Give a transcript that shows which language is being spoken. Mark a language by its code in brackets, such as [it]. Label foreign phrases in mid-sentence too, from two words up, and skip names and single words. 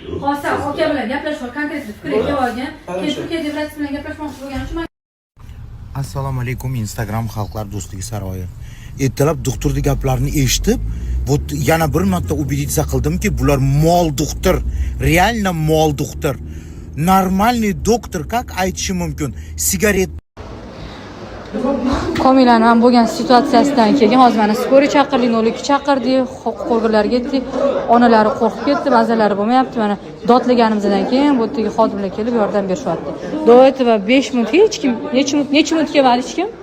[uz] Hozir aka bilan gaplashib, konkret fikrga olgan. Keyin Turkiya davlati bilan gaplashmoqchi bo'lgani uchun Assalomu alaykum, Instagram xalqlar do'stligi saroyi. Ertalab doktorning gaplarini eshitib, yana bir marta убедиться qildimki, bular mol doktor, реально mol doktor. [ru] Нормальный доктор как [uz] aytishi mumkin? Sigaret Komilani ham bo'lgan situatsiyasidan keyin hozir mana skoriy chaqirdik, 02 chaqirdik, huquqlarga yetdik. Onalari qo'rqib ketdi, mazalari bo'lmayapti. Mana dodlaganimizdan keyin bu yerga xodimlar kelib yordam berishyapti. [ru] До этого [uz] 5 minut hech kim, necha minut kelmadi hech kim?